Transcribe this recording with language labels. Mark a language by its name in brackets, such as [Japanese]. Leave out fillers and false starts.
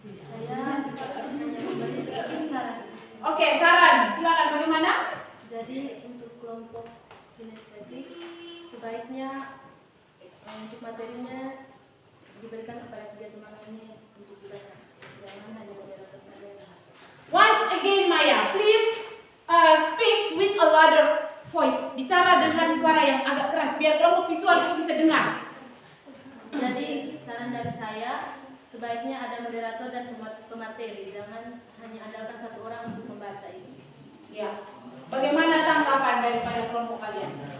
[Indonesian] Saya memberi sedikit saran. Oke, saran. Silakan bagaimana? Jadi untuk kelompok kinestetik sebaiknya untuk materinya diberikan kepada 3 teman lainnya untuk dibaca. Jangan hanya moderator saja yang harus. [English] Once again Maya, please speak with a louder voice. [Indonesian] Bicara dengan suara yang agak keras biar kelompok visual itu bisa dengar. Jadi saran dari saya sebaiknya ada moderator dan pemateri. Jangan hanya andalkan 1 orang untuk membaca ini. Ya. Bagaimana tanggapan daripada kelompok kalian?